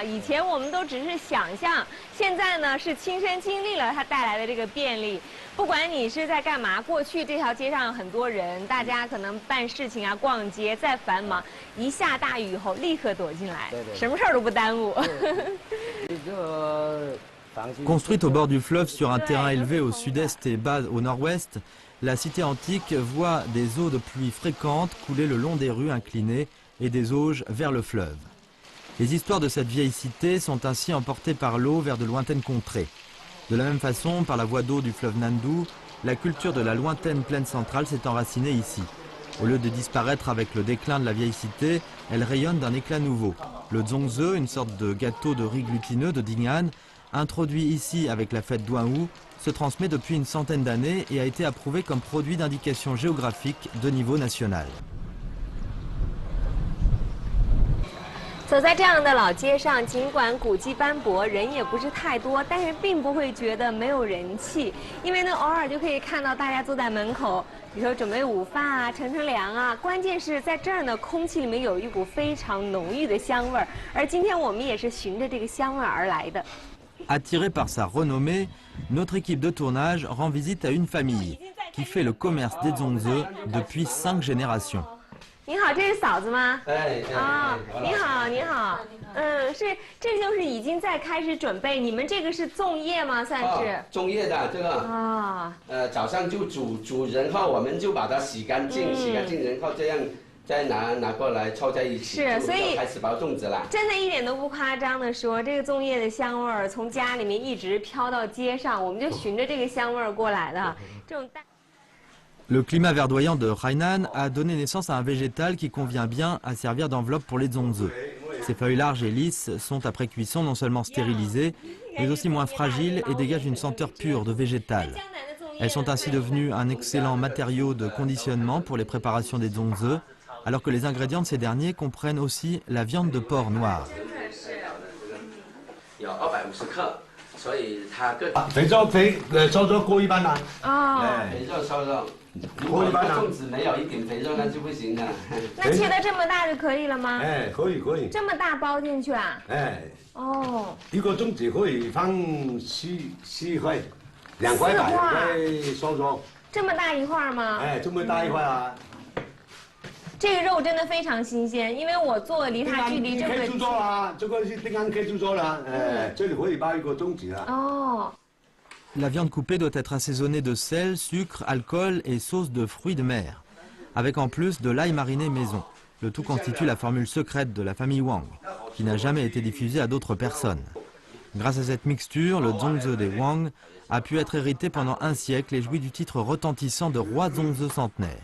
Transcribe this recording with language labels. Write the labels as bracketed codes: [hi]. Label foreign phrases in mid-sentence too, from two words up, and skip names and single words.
[zh] 以前我们都只是想象，现在呢是亲身经历了它带来的这个便利。不管你是在干嘛，过去这条街上有很多人，大家可能办事情啊、逛街再繁忙，一下大雨以后立刻躲进来，什么事儿都不耽误。 [fr] Construite au bord du fleuve sur un terrain élevé au sud-est et bas au nord-ouest, la cité antique voit des eaux de pluie fréquentes couler le long des rues inclinées et des auges vers le fleuve. Les histoires de cette vieille cité sont ainsi emportées par l'eau vers de lointaines contrées. De la même façon, par la voie d'eau du fleuve Nandu, la culture de la lointaine plaine centrale s'est enracinée ici. Au lieu de disparaître avec le déclin de la vieille cité, elle rayonne d'un éclat nouveau. Le zongzi, une sorte de gâteau de riz glutineux de Ding'an, introduit ici avec la fête d'Ouahou, se transmet depuis une centaine d'années et a été approuvé comme produit d'indication géographique de niveau national. [zh] 走在这样的老街上，尽管古迹斑驳，人也不是太多，但是并不会觉得没有人气，因为呢，偶尔就可以看到大家坐在门口，比如说准备午饭啊、乘凉啊。关键是在这儿呢，空气里面有一股非常浓郁的香味儿，而今天我们也是循着这个香味儿而来的。 [fr] Attirée par sa renommée, notre équipe de tournage rend visite à une famille qui fait le commerce des zongzi depuis 5 générations. [zh] 你好，这是嫂子吗？你好，你好。这就是已经在开始准备，你们这个是粽叶吗？算是。粽叶的这个。早上就煮，然后我们就把它洗干净，然后这样。再拿过来凑在一起，是，所以开始包粽子了。真的一点都不夸张的说，这个粽叶的香味儿从家里面一直飘到街上，我们就循着这个香味儿过来的。这种淡。 [fr] Le climat verdoyant de Hainan a donné naissance à un végétal qui convient bien à servir d'enveloppe pour les zongzi. Ses feuilles larges et lisses sont après cuisson non seulement stérilisées, mais aussi moins fragiles et dégagent une senteur pure de végétal. Elles sont ainsi devenues un excellent matériau de conditionnement pour les préparations des zongzi, alors que les ingrédients de ces derniers comprennent aussi la viande de porc noire. [zh] 肥肉过一般啦。肥肉瘦肉，如果粽子没有一点肥肉那就不行了。那切的这么大就可以了吗？可以。这么大包进去啊？一个粽子可以放4块，2块大，2块瘦肉。这么大一块吗？这么大一块啊。这个肉真的非常新鲜，因为我坐离它距离这么。可以做啦，这个是定安可以做啦，这里可以包一个粽子啦。 [fr] La viande coupée doit être assaisonnée de sel, sucre, alcool et sauce de fruits de mer, avec en plus de l'ail mariné maison. Le tout constitue la formule secrète de la famille Wang, qui n'a jamais été diffusée à d'autres personnes. Grâce à cette mixture, le zongzi des Wang a pu être hérité pendant un siècle et jouit du titre retentissant de roi zongzi centenaire.